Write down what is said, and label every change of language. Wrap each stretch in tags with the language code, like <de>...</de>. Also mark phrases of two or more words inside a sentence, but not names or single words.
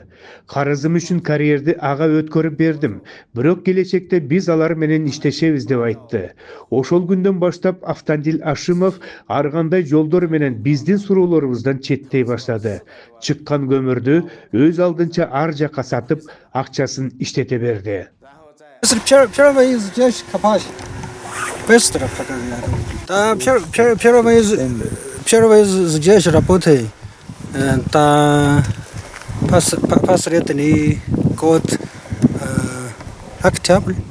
<ky>Карызым үчүн карьерди ага өткөрүп бердим, бирок келечекте биз алар менен иштешебиз деп айтты. Ошол күндөн баштап Автандил Ашимов ар кандай жолдор менен биздин суроолорубуздан четтей баштады. Чыккан көмүрдү өз алдынча ар жакка сатып, акчасын иштете берди.</ky> <ru>Быстро показали. Да, первый здесь работает. Да, последний год октябрь.</ru>